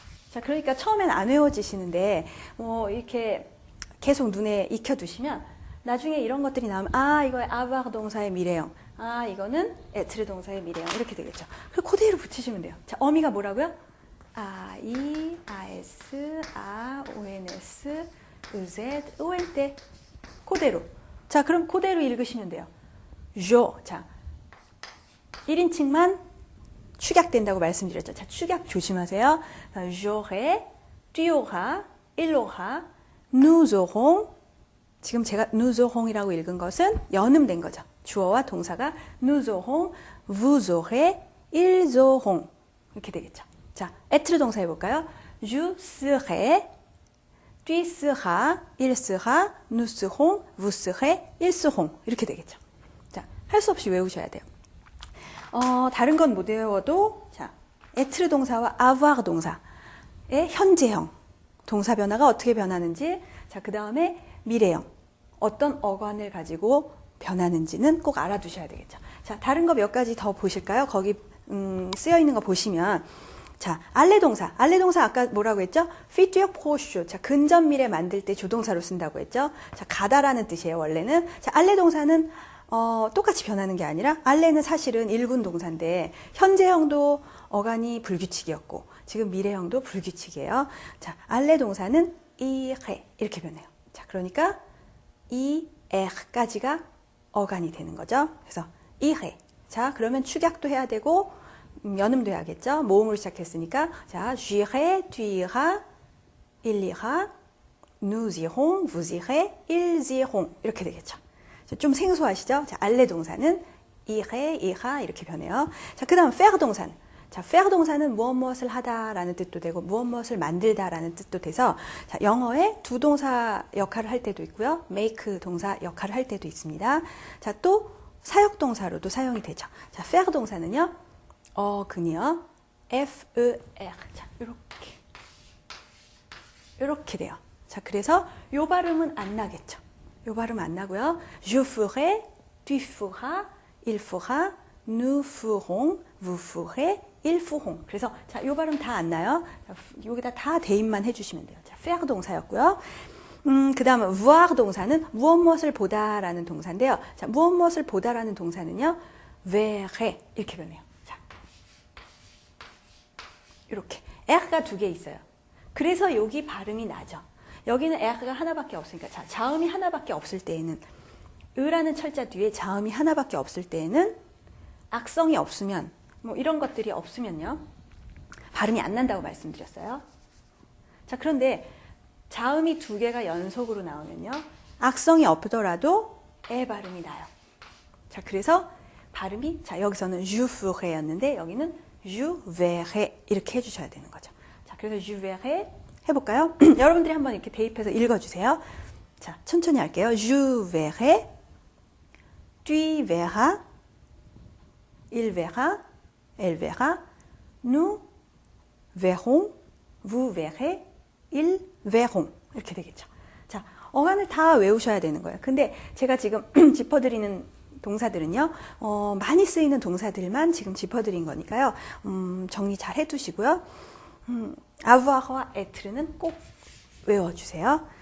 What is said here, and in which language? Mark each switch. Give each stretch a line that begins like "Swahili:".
Korean: 자, 그러니까 처음엔 안 외워지시는데 뭐 이렇게 계속 눈에 익혀두시면 나중에 이런 것들이 나오면 아, 이거 avoir 동사의 미래형, 아, 이거는 être 동사의 미래형 이렇게 되겠죠. 그리고 그대로 붙이시면 돼요. 자, 어미가 뭐라고요? I, AS, AONS, EZ, ENT. 그대로. 자, 그럼 그대로 읽으시면 돼요. 조. 자, 1인칭만 축약된다고 말씀드렸죠. 자, 축약 조심하세요.
French: J'aurai, tu auras, il aura, nous aurons.
Korean: 지금 제가
French: nous aurons
Korean: 이라고 읽은 것은 연음된 거죠. 주어와 동사가
French: nous aurons, vous aurez, ils auront.
Korean: 이렇게 되겠죠. 자, être 동사 해볼까요?
French: Je serai, tu seras, il sera, nous serons, vous serez, ils seront.
Korean: 이렇게 되겠죠. 자, 할 수 없이 외우셔야 돼요. 다른 건 못 외워도, 자, être 동사와 avoir 동사의 현재형. 동사 변화가 어떻게 변하는지, 자, 그 다음에 미래형. 어떤 어간을 가지고 변하는지는 꼭 알아두셔야 되겠죠. 자, 다른 거 몇 가지 더 보실까요? 거기, 쓰여 있는 거 보시면, 자, 알레 동사. 알레 동사 아까 뭐라고 했죠?
French: futur proche.
Korean: 자, 근접 미래 만들 때 조동사로 쓴다고 했죠? 자, 가다라는 뜻이에요, 원래는. 자, 알레 동사는, 똑같이 변하는 게 아니라, 알레는 사실은 일군 동사인데, 현재형도 어간이 불규칙이었고, 지금 미래형도 불규칙이에요. 자, 알레 동사는 이해 이렇게 변해요. 자, 그러니까 이 에까지가 어간이 되는 거죠. 그래서 이해. 자, 그러면 축약도 해야 되고 연음도 해야겠죠. 모음으로 시작했으니까 자,
French: j'irai, tu iras, il ira, nous irons, vous irez, ils iront
Korean: 이렇게 되겠죠. 좀 생소하시죠? 자, 알레 동사는 이해, 이하 이렇게 변해요. 자, 그다음 faire 동사는 자, faire 동사는 무엇을 하다라는 뜻도 되고 무엇을 만들다라는 뜻도 돼서 자, 영어에 두 동사 역할을 할 때도 있고요. make 동사 역할을 할 때도 있습니다. 자, 또 사역 동사로도 사용이 되죠. 자, faire 동사는요. 어근이요. F-E-R. 자, 이렇게 돼요. 자, 그래서 요 발음은 안 나겠죠. 요 발음 안 나고요.
French: Je ferai, tu feras, il fera, nous ferons, vous ferez, ils feront.
Korean: 그래서 자, 요 발음 다 안 나요. 자, 여기다 다 대입만 해주시면 돼요. 자, faire 동사였고요. 그 다음에 voir 동사는 무엇을 보다라는 동사인데요. 자, 무엇을 보다라는 동사는요. verrai 이렇게 변해요. 자, 이렇게 R가 두 개 있어요. 그래서 여기 발음이 나죠. 여기는 R가 하나밖에 없으니까 자, 자음이 하나밖에 없을 때에는 으라는 철자 뒤에 자음이 하나밖에 없을 때에는 악성이 없으면 뭐 이런 것들이 없으면요. 발음이 안 난다고 말씀드렸어요. 자, 그런데 자음이 두 개가 연속으로 나오면요. 악성이 없더라도 에 발음이 나요. 자, 그래서 발음이 자, 여기서는
French: je ferai
Korean: 여기는
French: je verrai
Korean: 이렇게 해주셔야 되는 거죠. 자, 그래서 je verrai 해볼까요? 여러분들이 한번 이렇게 대입해서 읽어주세요. 자, 천천히 할게요.
French: Je verrai, tu verras, il verra, elle verra, nous verrons, vous verrez, ils verront.
Korean: 이렇게 되겠죠. 자, 어간을 다 외우셔야 되는 거예요. 근데 제가 지금 짚어드리는 동사들은요, 많이 쓰이는 동사들만 지금 짚어드린 거니까요, 정리 잘 해두시고요. avoir와 être,는 꼭 외워주세요.